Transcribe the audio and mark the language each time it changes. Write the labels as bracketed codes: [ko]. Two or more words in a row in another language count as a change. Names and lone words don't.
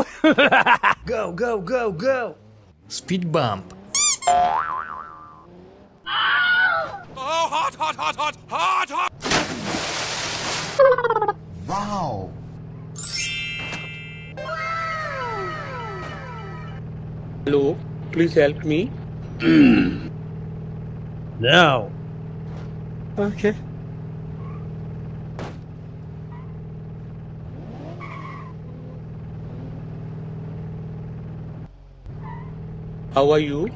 [en] Go, go, go, go! Speed bump. Oh, hot, hot, hot, hot! Hot, hot! Wow! Hello. Please help me. Now! Okay. How are you?